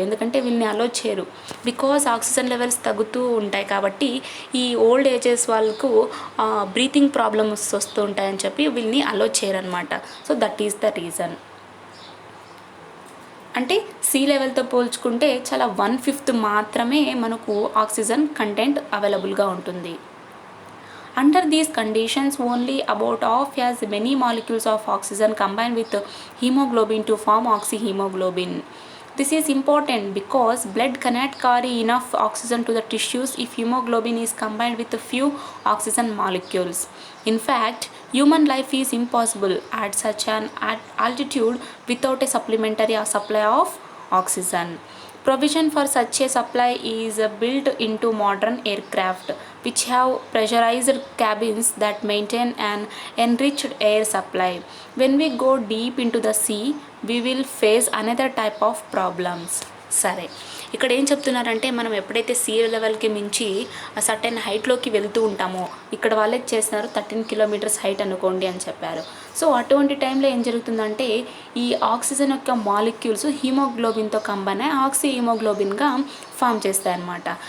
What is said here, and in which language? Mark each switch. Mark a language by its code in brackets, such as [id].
[te] ఎందుకంటే వీళ్ళని అలో చేయరు. బికాస్ ఆక్సిజన్ లెవెల్స్ తగ్గుతూ ఉంటాయి కాబట్టి ఈ ఓల్డ్ ఏజెస్ వాళ్ళకు బ్రీతింగ్ ప్రాబ్లమ్స్ వస్తూ ఉంటాయని చెప్పి వీళ్ళని అలో చేయరనమాట. [en] So that is the reason. [te] అంటే సీ లెవెల్తో పోల్చుకుంటే చాలా 1/5 మాత్రమే మనకు ఆక్సిజన్ కంటెంట్ అవైలబుల్గా ఉంటుంది. [en] Under these conditions, only about half as many molecules of oxygen combine with hemoglobin to form oxyhemoglobin. This is important because blood cannot carry enough oxygen to the tissues if hemoglobin is combined with a few oxygen molecules. In fact, human life is impossible at such an altitude without a supplementary supply of oxygen. Provision for such a supply is built into modern aircraft, which have pressurized cabins that maintain an enriched air supply. When we go deep into the sea, we will face another type of problems. [te] సరే, ఇక్కడ ఏం చెప్తున్నారంటే మనం ఎప్పుడైతే see లెవెల్కి మించి certain హైట్లోకి వెళ్తూ ఉంటామో, ఇక్కడ వాళ్ళే చేస్తున్నారు 13 కిలోమీటర్స్ హైట్ అనుకోండి అని చెప్పారు. సో అటువంటి టైంలో ఏం జరుగుతుందంటే ఈ ఆక్సిజన్ యొక్క మాలిక్యూల్స్ హీమోగ్లోబిన్తో కంబైన్ అయ్యి ఆక్సి హీమోగ్లోబిన్గా ఫామ్ చేస్తాయన్నమాట.